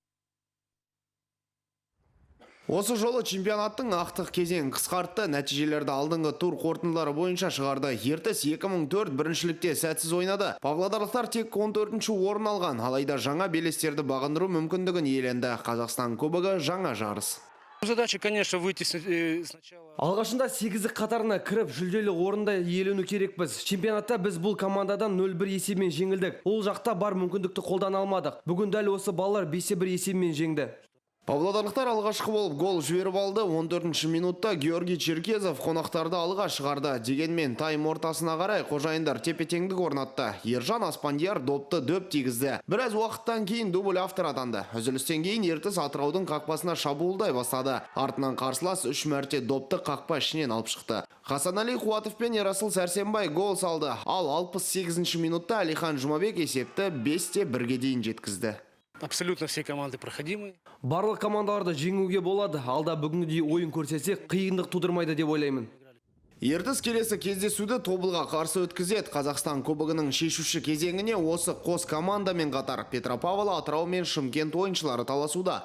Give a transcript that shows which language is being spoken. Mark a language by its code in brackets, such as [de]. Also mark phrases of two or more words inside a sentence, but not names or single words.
[kk] Осы жолы чемпионаттың ақтық кезең қысқартты. Нәтижелерді алдыңғы тур қорытындылары бойынша шығарды. Ертіс 2004 біріншілікте сәтсіз ойнады. Павлодарлықтар тек 14-ші орын алған. Алайда жаңа белестерді бағындыру мүмкіндігін иеленді. Қазақстан кубогы жаңа жарыс. [ru] Задача, конечно, выйти сначала. [kk] Алғашында 8 қатарына кіріп, жүлделі орында иелену керекпіз. Чемпионатта біз бұл командадан 0-1 есебімен жеңілдік. Ол жақта бар мүмкіндікті қолдана алмадық. Бүгін дәл осы балалар 5-1 есебімен жеңді. Павлодарлықтар алғашқы болып гол жіберіп алды. 14-ші минутта Георгий Черкезов қонақтарды алға шығарды. Дегенмен тайм ортасына қарай қожайындар тепе-теңдік орнатты. Ержан Аспандияр допты дөп тигізді. Біраз уақыттан кейін дубль автор атанды. Үзілістен кейін Ертіс Атыраудың қақпасына шабуылдай бастады. Артынан қарсылас 3 мәрте допты қақпа ішінен алып шықты. Хасанали Қуатов пен Ерасыл Сәрсенбай гол салды. Ал 68-ші минутта Алихан Жұмабек есепті 5-1-ге дейін жеткізді. [ru] Абсолютно все команды проходимые. [kk] Барлық командаларды жеңуге болады. Алда бүгінгідей ойын көрсетсек, қиындық тудырмайды деп ойлаймын. Ертіс келесі кездесуді Тобылға қарсы өткізеді. Қазақстан кубогының шешуші кезеңіне осы қос командамен қатар Петропавл, Атырау мен Шымкент ойыншылары таласуда.